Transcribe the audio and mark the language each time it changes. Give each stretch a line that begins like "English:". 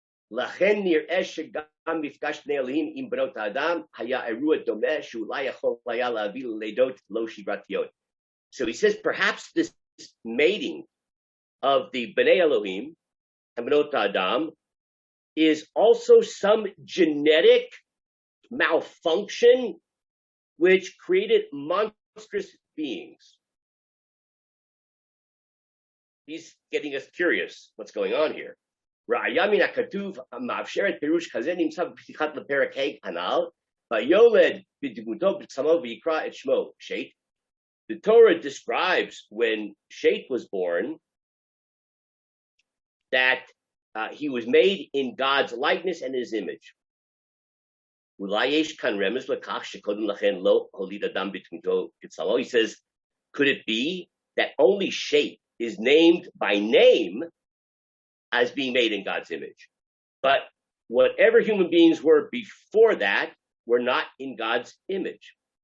Hebrew: לכן נראה שגם מפגש בני אלוהים עם בנות האדם היה אירוע דומה שאולי יכול היה להביא ללידות לא שגרתיות.
English: So he says perhaps this mating of the Bnei Elohim and Bnot Adam is also some genetic malfunction which created monstrous beings. He's getting us curious what's going on here.
Hebrew: ראיה מן הכתוב מאפשרת פירוש כזה נמצא בפתיחת לפרק ה' הנ"ל, ויולד בדמותו בצלמו ויקרא את שמו Shet.
English: The Torah describes when Shet was born that he was made in God's likeness and his image.
Hebrew: אולי יש כאן רמז לכך שקודם לכן לא הוליד אדם בדמותו כצלמו.
English: He says, could it be that only Shet is named by name as being made in God's image, but whatever human beings were before that were not in God's image?